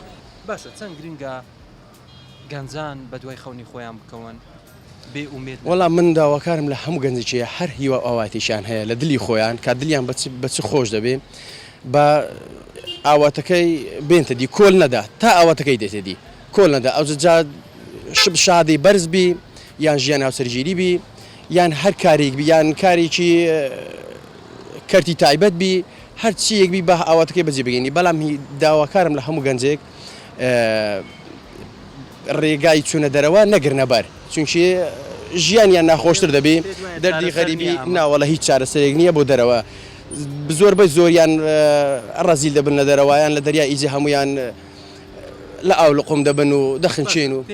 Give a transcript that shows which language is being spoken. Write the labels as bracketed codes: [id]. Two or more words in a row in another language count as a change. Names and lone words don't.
[ckb] باشە چەند گرنگە گەنجان بە دوای خەونی خۆیان بکەون بێ ئومێد وەڵام من داواکارم لە هەموو گەنجێکیە هەر هیوا ئاواتێکیان هەیە لە دلی خۆیان کا دلیان بە چ خۆش دەبێ بە ئاواتەکەی بێنتە دی کۆل نەدا تا ئاواتەکەی دێتە دی کۆل نەدا ئەو جا شب شادی بەرز بی یان ژیان هاوسەرگیری بی یان هەر کارێک بی یان کارێکی کەرتی تایبەت بی هەر چیەک بی بە ئاواتەکەی بەجێ بگەینی بەڵام داواکارم لە هەموو گەنجێک ڕێگای چوونە دەرەوە نەگرنە بەر چونکی ژیانیان ناخۆشتر دەبێ دەردی غەریبی ناوەڵە هیچ چارەسەرێک نییە بۆ دەرەوە زۆر بە زۆریان ڕەزیل دەبن لە دەرەوەیان لە دەریا ئیجی هەمویان لە ئاو لە قۆم دەبن و دەخنچێن و